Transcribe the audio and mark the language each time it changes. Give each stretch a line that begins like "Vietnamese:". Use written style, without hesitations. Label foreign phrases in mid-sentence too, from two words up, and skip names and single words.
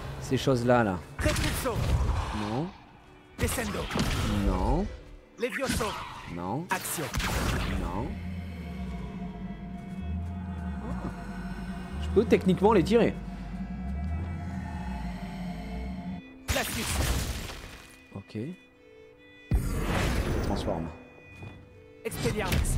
French: ces choses-là, là. Repulso. Non. Descendo. Non. Levioso. Non. Action. Non. Je peux techniquement les tirer. Plastus. Ok. Je transforme. Expelliarmus.